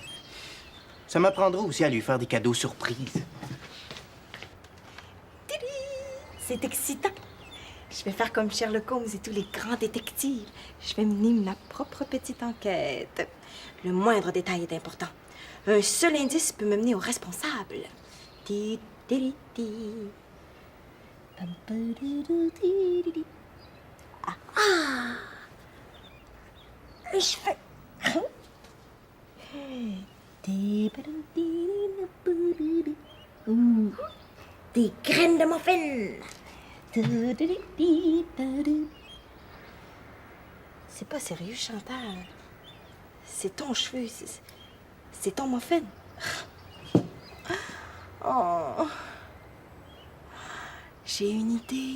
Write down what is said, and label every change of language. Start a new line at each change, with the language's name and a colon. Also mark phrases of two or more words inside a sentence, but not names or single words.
French: Ça m'apprendra aussi à lui faire des cadeaux surprises. C'est excitant. Je vais faire comme Sherlock Holmes et tous les grands détectives. Je vais mener ma propre petite enquête. Le moindre détail est important. Un seul indice peut me mener au responsable. Ti, ti, ti. Pam, padou, ti, ti, ti. Ah! Un cheveu. Ti, padou, ti, ti, ti. Ouh. Des graines de muffin. C'est pas sérieux, Chantal. C'est ton cheveu, c'est ton muffin. Oh. J'ai une idée.